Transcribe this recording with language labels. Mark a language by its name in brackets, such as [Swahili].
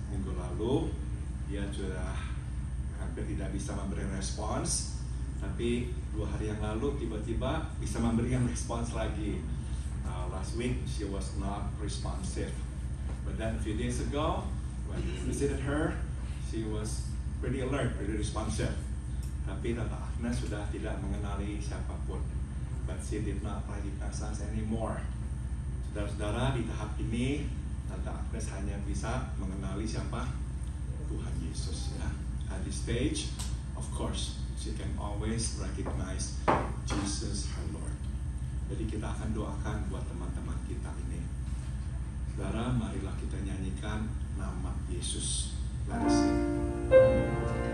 [Indonesian] Minggu lalu dia sudah hampir tidak bisa memberi respons, tapi 2 hari yang lalu tiba-tiba bisa memberikan respons lagi. [English] Last week she was not responsive, but then a few days ago when we visited her, she was pretty alert, pretty responsive. [Indonesian] Tapi Tante Agnes sudah tidak mengenali siapapun, [English] but she did not recognize us anymore. [Indonesian] Saudara-saudara, di tahap ini Tante Agnes hanya bisa mengenali siapa? Tuhan Yesus, ya. [English] At this stage, of course, she can always recognize Jesus her Lord. [Indonesian] Jadi kita akan doakan buat teman-teman kita ini. Saudara, marilah kita nyanyikan nama Yesus. [English] Let us sing.